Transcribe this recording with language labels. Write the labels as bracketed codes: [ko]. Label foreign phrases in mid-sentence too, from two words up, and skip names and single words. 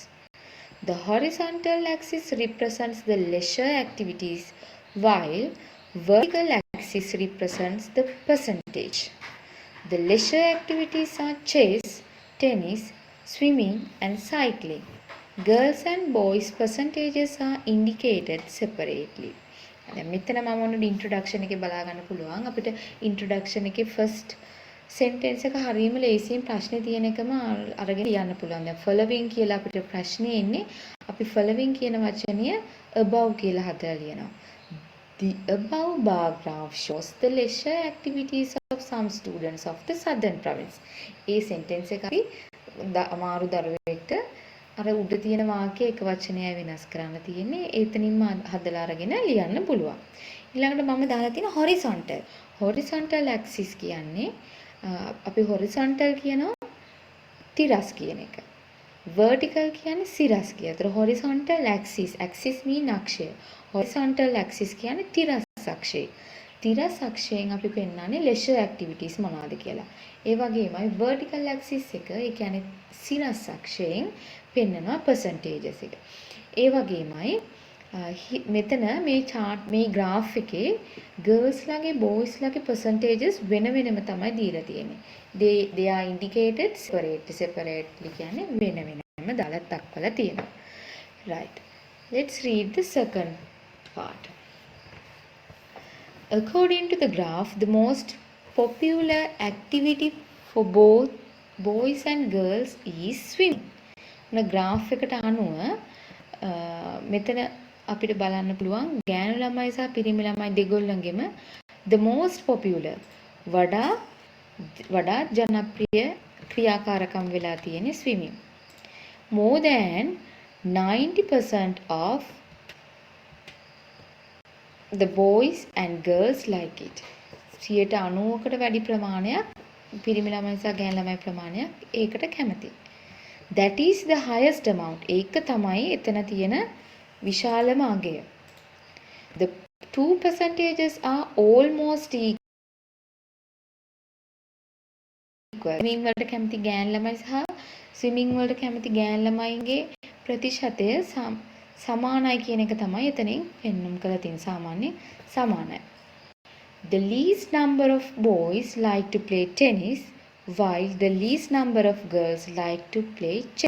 [en] The horizontal axis represents the leisure activities while vertical axis represents the percentage. The leisure activities are chess, tennis, swimming and cycling. Girls and boys percentages are indicated separately. [si] දැන් මෙතන මම ඔන්න ඉන්ට්‍රොඩක්ෂන් එකේ බලා ගන්න පුළුවන් අපිට ඉන්ට්‍රොඩක්ෂන් එකේ [en] first sentence [si] එක හරියම ලේසියෙන් ප්‍රශ්නේ තියෙන එකම අරගෙන ලියන්න පුළුවන්. දැන් following කියලා අපිට ප්‍රශ්නේ එන්නේ අපි following කියන වචනය above කියලා හදලා ලියනවා. [en] The above bar graph shows the leisure activities of some students of the southern province. [si] ඒ සෙන්ටෙන්ස් එක අපි අමාරු දරුවෙක්ට අර උඩ තියෙන වාක්‍ය එක වචනයයි වෙනස් කරන්න තියෙන්නේ. ඒතනින්ම හදලා අරගෙන ලියන්න පුළුවන්. ඊළඟට මම දාලා තියෙන horizontal. [en] horizontal axis [si] කියන්නේ අපි horizontal කියනවා තිරස් කියන එක. vertical කියන්නේ සිරස් කියන. ඒතර [en] horizontal axis. axis mean [si] අක්ෂය. [en] horizontal axis [si] කියන්නේ තිරස් අක්ෂය. තිරස් අක්ෂයෙන් අපි පෙන්නන්නේ [en] leisure activities [si] මොනවද කියලා. ඒ වගේමයි [en] vertical axis [si] එක, ඒ කියන්නේ සිරස් අක්ෂයෙන් පෙන්නනවා percentages එක. ඒ වගේමයි මෙතන මේ chart මේ graph එකේ girls ලගේ boys ලගේ percentages වෙන වෙනම තමයි දීලා තියෙන්නේ. [en] they are indicated separately [si] කියන්නේ වෙන වෙනම දාලා දක්වලා තියෙනවා. [en] right, let's read the second part. According to the graph, the most popular activity for both boys and girls is swimming. [si] මේ graph එකට අනුව මෙතන අපිට බලන්න පුළුවන් ගෑනු ළමයි සහ පිරිමි ළමයි දෙගොල්ලන්ගෙම [en] the most popular [si] වඩා ජනප්‍රිය ක්‍රියාකාරකම් වෙලා තියෙන්නේ swimming. [en] More than 90% of the boys and girls like it. [si] 90%කට වැඩි ප්‍රමාණයක් පිරිමි ළමයි සහ ගෑනු ළමයි ප්‍රමාණයක් ඒකට කැමතියි. [en] That is the highest amount. [si] ඒක තමයි එතන තියෙන විශාලම අගය. [en] The two percentages are almost equal. [si] ස්විමින් වලට කැමති ගෑනු ළමයි සහ ස්විමින් වලට කැමති ගෑනු ළමයින්ගේ ප්‍රතිශතය සමානයි කියන එක තමයි එතනින් පෙන්වුම් කරලා තියෙන සාමාන්‍ය සමානයි. [en] The least number of boys like to play tennis while the least number of girls like to play chess.